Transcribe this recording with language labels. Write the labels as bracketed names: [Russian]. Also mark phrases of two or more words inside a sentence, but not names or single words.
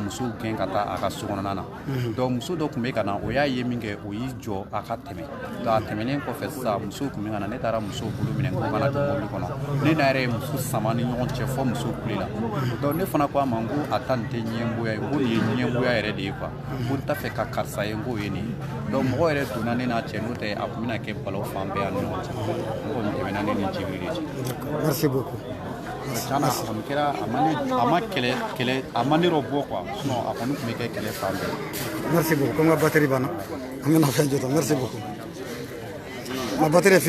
[Bambara] musow gɛn ka taa a ka so kɔnɔna na donc muso dɔ tun bɛ ka na o y'a ye min kɛ o y'i jɔ a ka tɛmɛ donc a tɛmɛnen kɔfɛ sisan musow tun bɛ ka na ne taara musow bolo minɛ k'u kana don mobili kɔnɔ ne n'a yɛrɛ ye muso sama ni ɲɔgɔn cɛ fɔ muso kule la donc ne fana ko a ma n ko a ta nin tɛ ɲɛngoya ye ko nin ye ɲɛngoya yɛrɛ de ye quoi ko n t'a fɛ ka karisa ye n k'o ye nin ye donc mɔgɔ yɛrɛ donna ne n'a cɛ n'o tɛ a tun bɛna kɛ balaw fan bɛɛ yan ni ɲɔgɔn cɛ n kɔni tɛmɛna ne ni Djibril de cɛ [French] merci beaucoup [Bambara] tiɲɛna a kɔni kɛra a ma kɛlɛ a ma ne yɔrɔ bɔ quoi sinon a kɔni tun bɛ kɛ kɛlɛ fan bɛɛ [French] merci beaucoup comme [Bambara] ka batterie banna an bɛna fɛn jɔ ta [French] merci beaucoup [Bambara] ma batterie